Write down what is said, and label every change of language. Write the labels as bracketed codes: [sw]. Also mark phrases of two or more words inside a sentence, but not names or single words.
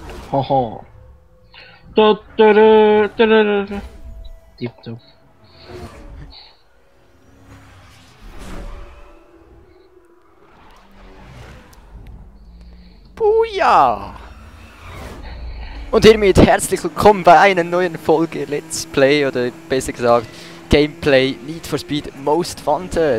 [de] Haha. Da, da, da, da, da, da. Tipptopp. Buja! Und hiermit herzlich willkommen bei einer neuen Folge [en] Let's Play, [de] oder besser gesagt Gameplay Need for Speed Most Wanted.